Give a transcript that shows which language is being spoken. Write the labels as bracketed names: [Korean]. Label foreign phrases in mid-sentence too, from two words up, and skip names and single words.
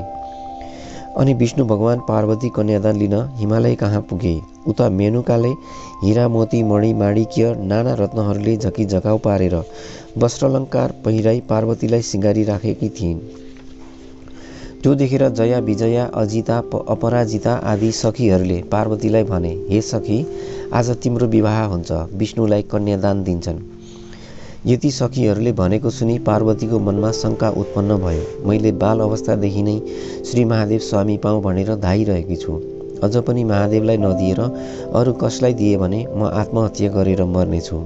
[Nepali] अनि विष्णु भगवान पार्वती कन्यादान लिन हिमालय कहाँ पुगे। उता मेनुकाले हीरा मोती मणि माणिक्य नाना रत्नहरूले झकिझकाउ पारेर वस्त्रालङ्कार पहिराई पार्वतीलाई सिँगारी राखेकी थिइन्। त्यो देखेर जया विजया अजिता अपराजिता आदि सखीहरूले पार्वतीलाई भने, हे सखी, आज तिम्रो विवाह हुन्छ, विष्णुलाई कन्यादान दिन्छन्। यति सखीहरूले भनेको सुनि पार्वतीको मनमा शङ्का उत्पन्न भयो। मैले बाल अवस्थादेखि नै श्री महादेव स्वामी पाऊँ भनेर धाइरहेकी छु। अझ पनि महादेवलाई नदिएर अरू कसलाई दिए भने म आत्महत्या गरेर मर्नेछु।